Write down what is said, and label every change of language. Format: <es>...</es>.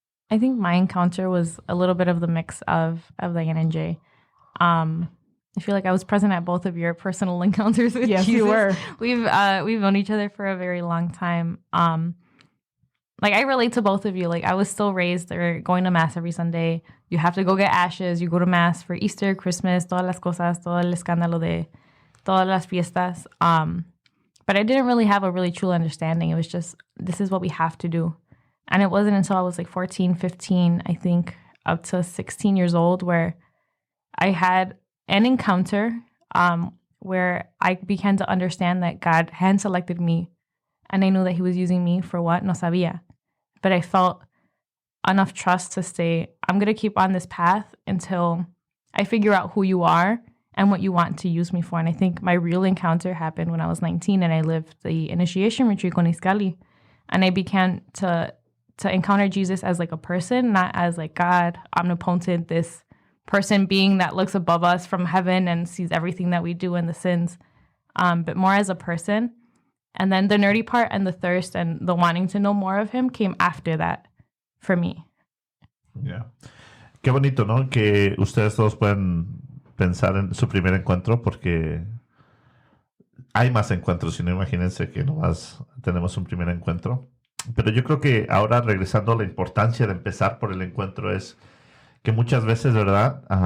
<en>I think my encounter was a little bit of the mix of Dayana and Jay. I feel like I was present at both of your personal encounters with yes, Jesus. You were. We've known each other for a very long time. Like I relate to both of you. Like I was still raised or going to mass every Sunday. You have to go get ashes. You go to mass for Easter, Christmas, todas las cosas, todo el escándalo de todas las fiestas. But I didn't really have a really true understanding. It was just, this is what we have to do. And it wasn't until I was like 14, 15, I think, up to 16 years old, where I had an encounter where I began to understand that God hand selected me, and I knew that he was using me for what? No sabía. But I felt enough trust to say, I'm going to keep on this path until I figure out who you are and what you want to use me for. And I think my real encounter happened when I was 19 and I lived the initiation retreat con Iskali. And I began to encounter Jesus as like a person, not as like God, omnipotent, this person being that looks above us from heaven and sees everything that we do and the sins, but more as a person. And then the nerdy part and the thirst and the wanting to know more of him came after that for me.</en> <es>Yeah. Qué bonito, ¿no? Que ustedes todos pueden pensar en su primer encuentro, porque hay más encuentros, si no, imagínense que nomás tenemos un primer encuentro. Pero yo creo que ahora, regresando a la importancia de empezar por el encuentro, es que muchas veces, ¿verdad?</es>